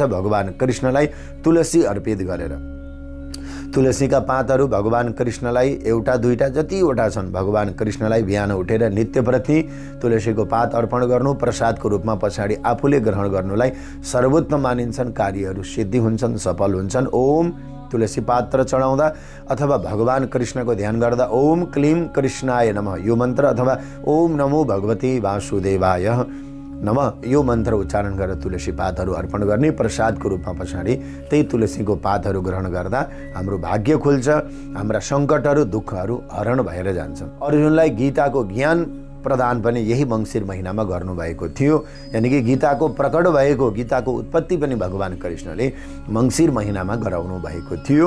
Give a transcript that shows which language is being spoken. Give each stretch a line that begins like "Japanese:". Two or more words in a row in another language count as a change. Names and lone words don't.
Nepali: भगवान कृष्णलाई तुलसी अर्पित गरेर, तुलसीका पातहरू भगवान कृष्णलाई एउटा दुईटा जतिवटा छन्, भगवान कृष्णलाई बिहान उठेर नित्यप्रति तुलसीको पात अर्पण गर्नु, प्रसादको रूपमा पछाडि आफूले ग्रहण गर्नुलाई सर्वोत्तम मानिन्छन्। कार्यहरू सिद्धि हुन्छन्, सफल हुन्छन्। ओम तुलसी पात्र चढाउँदा अथवा भगवान कृष्णको ध्यान गर्दा
Sanskrit: ओम क्लीम कृष्णाय नमः
Nepali: यो मन्त्र अथवा
Sanskrit: ओम नमो भगवते वासुदेवाय नमः
Nepali: यो मन्त्र उच्चारण गरेर तुलसी पातहरू अर्पण गर्ने, प्रसादको रूपमा पछाडि त्यही तुलसीको पातहरू ग्रहण गर्दा हाम्रो भाग्य खुल्छ, हाम्रा सङ्कटहरू दुःखहरू हरण भएर जान्छन्। अर्जुनलाई गीताको ज्ञान प्रदान पनि यही मङ्सिर महिनामा गर्नुभएको थियो। यानि कि गीताको प्रकट भएको, गीताको उत्पत्ति पनि भगवान कृष्णले मङ्सिर महिनामा गराउनु भएको थियो।